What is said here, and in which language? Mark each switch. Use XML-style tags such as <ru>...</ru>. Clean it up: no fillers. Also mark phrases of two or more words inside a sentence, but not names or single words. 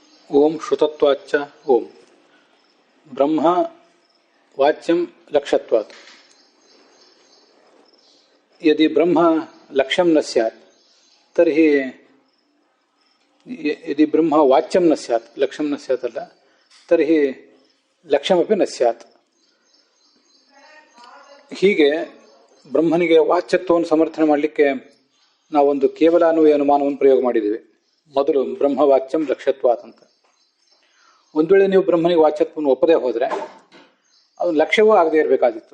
<sa>ओम श्रुतत्वाच्च ओम ब्रह्म वाच्यम लक्ष्यत्वात्। यदि ब्रह्म लक्ष्यम न स्यात् तर्हि यदि ब्रह्म वाच्यम न स्यात् लक्ष्यम न स्यात् अಲ್ಲ तर्हि लक्ष्यमपि न स्यात्।</sa> <kn>ಹೀಗೆ ಬ್ರಹ್ಮನಿಗೆ ವಾಚ್ಯತ್ವವನ್ನು ಸಮರ್ಥನೆ ಮಾಡಲಿಕ್ಕೆ ನಾವೊಂದು ಕೇವಲ ಅನ್ವಯ ಅನುಮಾನವನ್ನು ಪ್ರಯೋಗ ಮಾಡಿದ್ದೀವಿ. ಮೊದಲು</kn> <sa>ಬ್ರಹ್ಮವಾಚ್ಯಂ ಲಕ್ಷ್ಯತ್ವಾತ್</sa> <kn>ಅಂತ. ಒಂದು ವೇಳೆ ನೀವು ಬ್ರಹ್ಮನಿಗೆ ವಾಚ್ಯತ್ವವನ್ನು ಒಪ್ಪದೇ ಹೋದರೆ ಅದು ಲಕ್ಷ್ಯವೂ ಆಗದೇ ಇರಬೇಕಾದಿತ್ತು.</kn>